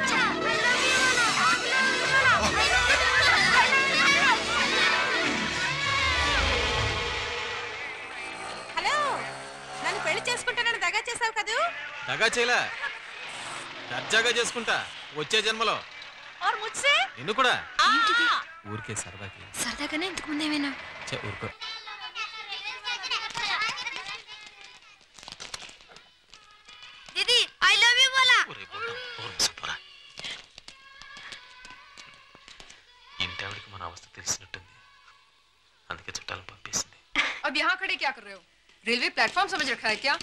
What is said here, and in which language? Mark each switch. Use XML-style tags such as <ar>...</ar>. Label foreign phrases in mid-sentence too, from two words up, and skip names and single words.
<te>హలో, నన్ను పెళ్లి చేసుకుంటానని దగా చేసావు కదూ? దగా చేయలా, దర్జాగా చేసుకుంటా వచ్చే జన్మలో.</te> <hi>और मुझसे</hi> <te>నిన్ను కూడా. ఏంటిది? ఊరికే సరదాకి. సరదాగానే ఇంతకు ముందు ఏమైనా? ఊరుకో.</te> <en>దీది I love you బోలా.</en> <te>ఇంటి ఆవిడికి మన అవస్థ తెలిసినట్టుంది, అందుకే చుట్టాలను పంపేసింది.</te> <hi>अब यहाँ खड़े क्या कर रहे हो?</hi> <en>railway platform</en> <hi>समझ रखा है क्या?</hi>